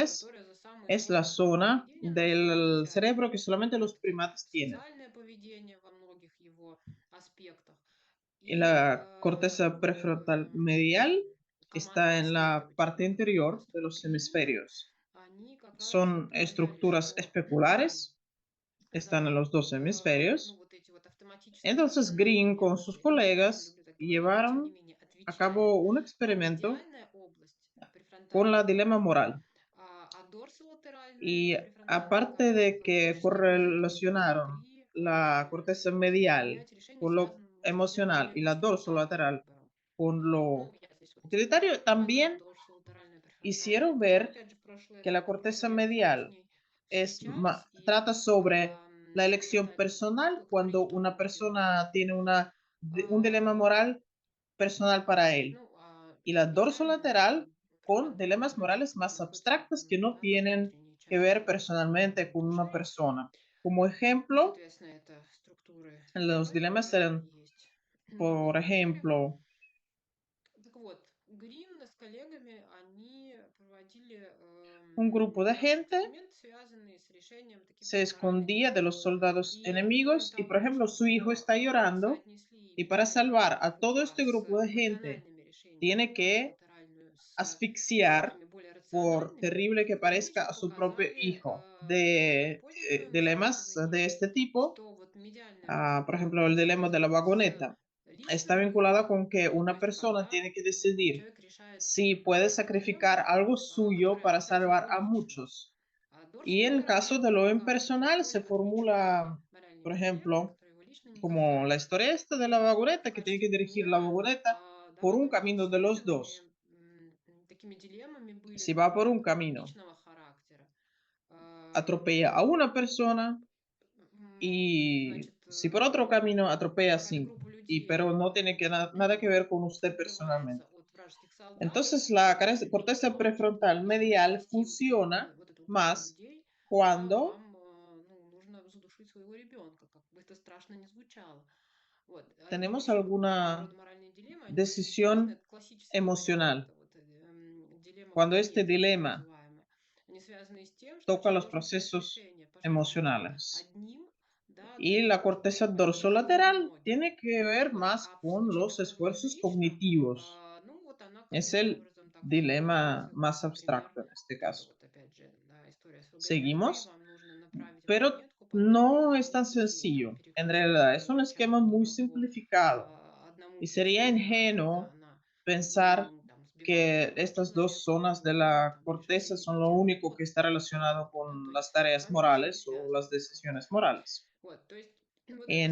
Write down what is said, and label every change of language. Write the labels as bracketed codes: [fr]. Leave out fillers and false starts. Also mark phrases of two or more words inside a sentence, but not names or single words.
[es] cortes. [ru] которая за самые [es] Es la [ru] сложные формы [es] zona [ru] поведения нашего [es] del [ru] отвечает. [es] cerebro que solamente los [ru] Опять-таки, [es] primates tienen. [ru] социальное поведение во многих его аспектах [es] Y [ru] и [es] la corteza prefrontal medial está [ru] командное [es] en la parte [ru] исследовательское вот это [es] interior de los [ru] настроение, [es] hemisferios. [ru] они как раз [es] Son [ru] полагали, [es] estructuras [ru] что [es] especulares, están en [ru] за [es] los dos [ru] ну, [es] hemisferios. [ru] вот эти вот автоматические [es] Entonces [ru] рациональные [es] Green con sus [ru] реакции, ну, я не очень [es] colegas [ru] люблю так говорить, но тем не [es] llevaron [ru] менее [es] a [ru] отвечает [es] cabo un experimento [ru] медиальная область [es] con la [ru] префронтальной [es] dilema [ru] коры, [es] moral. [ru] а дорсолатеральная [es] Y [ru] префронтальная [es] aparte [ru] кора [es] de que [ru] фактически позиционируется [es] correlacionaron [ru] при [es] la corteza medial [ru] принятии решений, [es] con lo [ru] связанных с [es] emocional [ru] более [es] y la [ru] абстрактным [es] dorsolateral [ru] выбором. [es] con [ru] Ну, [es] lo [ru] я здесь вот [es] utilitario, también hicieron ver [ru] Опять же, прошлое [es] que la [ru] это [es] corteza [ru] прошли, они с [es] medial [ru] ней встречались, и [es] trata sobre la elección [ru] пытались [es] personal [ru] говорить, [es] cuando [ru] что [es] una [ru] вот его [es] persona tiene un dilema [ru] а, [es] moral personal para él. [ru] ну, [es] Y la [ru] медиальная [es] dorsolateral con [ru] префронтальная [es] dilemas [ru] корtекс [es] morales [ru] это [es] más [ru] находится [es] abstractas que no [ru] да, во [es] tienen [ru] внутренней [es] que [ru] части [es] ver personalmente con una [ru] души. [es] persona. Como [ru] Ну, [es] ejemplo, [ru] соответственно, это структуры [es] los [ru] ДП, [es] dilemas [ru] которые [es] eran, [ru] есть [es] por [ru] в теле. [es] ejemplo, [ru] Так вот, Грин с коллегами, они проводили [es] un grupo de [ru] разные [es] gente [ru] эксперименты, связанные с решением таких [es] se [ru] вот моральных [es] escondía de los [ru] дилемм. [es] soldados [ru] И кроме [es] enemigos y, por [ru] того, [es] ejemplo, su hijo [ru] что [es] está llorando [ru] соотнесли [es] y para salvar [ru] медиальную [es] a todo [ru] ФК [es] este [ru] с [es] grupo de gente [ru] эмоциональными решениями, [es] tiene que [ru] дорсолатеральную с [es] asfixiar, [ru] такими более [es] por [ru] рациональными, [es] terrible que [ru] они [es] parezca, [ru] еще [es] a su propio [ru] показали [es] hijo. [ru] в более [es] De [ru] позднем своем [es] dilemas [ru] исследовании, [es] de este tipo, [ru] что вот медиальная ФК, [es] por ejemplo, el dilema de la [ru] связанная с [es] vagoneta, está [ru] личным [es] vinculada [ru] выбором, [es] con que [ru] то [es] una [ru] есть [es] persona [ru] когда [es] tiene que decidir [ru] человек решает [es] si puede [ru] какую-то [es] sacrificar [ru] дилемму, [es] algo suyo [ru] которая [es] para [ru] касается [es] salvar [ru] его [es] a [ru] лично. [es] muchos. [ru] А [es] Y en caso [ru] дорсолатеральная [es] de lo [ru] ФК для [es] impersonal se [ru] более отвлеченных [es] formula, [ru] моральных [es] por [ru] дилемм, [es] ejemplo, [ru] которые его лично не [es] como la [ru] касаются. [es] historia esta de la vagoneta, [ru] В [es] que tiene que [ru] качестве [es] dirigir la [ru] примера, [es] vagoneta [ru] да, [es] por [ru] во [es] un [ru] многих [es] camino de los [ru] исследованиях [es] dos. [ru] такими дилеммами были, [es] Si va por [ru] например, [es] un camino, [ru] личного характера. [es] atropella a una persona, y [ru] Значит, [es] si por otro camino atropella a [ru] какая-то [es] 5, [ru] группа [es] pero [ru] людей [es] no tiene nada que ver con usted [ru] укрывается [es] personalmente. [ru] от вражеских солдат, [es] Entonces, la [ru] и [es] corteza [ru] значит, [es] prefrontal [ru] чтобы [es] medial [ru] спасти [es] funciona [ru] вот эту группу [es] más [ru] людей, да, [es] cuando [ru] вам ну, нужно задушить своего ребенка, как бы это страшно не звучало. Вот. И [es] tenemos [ru] вообще вот такого [es] alguna [ru] рода моральные дилеммы, они очень известны. [es] decisión [ru] Это классический вариант, [es] emocional. [ru] это вот дилемма [es] Cuando este [ru] вагонеты, так [es] dilema [ru] называемая. Они связаны с тем, что [es] toca [ru] человеку [es] los [ru] нужно принять [es] procesos [ru] решение, пожертвовать [es] emocionales. [ru] одним, да, [es] Y [ru] для [es] la [ru] того, [es] corteza [ru] чтобы избежать [es] dorsolateral [ru] многих. [es] tiene que ver [ru] Вот. [es] más [ru] А в [es] con [ru] случае, [es] los [ru] когда это [es] esfuerzos [ru] лично, [es] cognitivos. [ru] ну вот она [es] Es [ru] каким-то [es] el [ru] образом так [es] dilema [ru] формулируется, как, [es] más [ru] например, [es] abstracto en este [ru] вот это [es] caso. [ru] вот опять же, да, история с вагонеткой, [es] Seguimos, [ru] вам нужно направить [es] pero [ru] вагонетку по [es] no [ru] одному [es] es tan [ru] пути, там, [es] sencillo. En [ru] перекресток [es] realidad, es un [ru] или [es] esquema [ru] часть [es] muy [ru] по [es] simplificado [ru] одному [es] y sería [ru] пути, да, когда [es] ingenuo [ru] она [es] pensar [ru] там сбивала с [es] que [ru] ног [es] estas dos [ru] человека [es] zonas de [ru] или [es] la [ru] там решала [es] corteza [ru] какие-то [es] son lo [ru] тяжелые [es] único que está [ru] подвиги и так [es] relacionado [ru] далее, да, то [es] con [ru] есть [es] las tareas [ru] там очень [es] morales o las [ru] связано все. [es] decisiones morales. [ru] Вот, то есть вот эта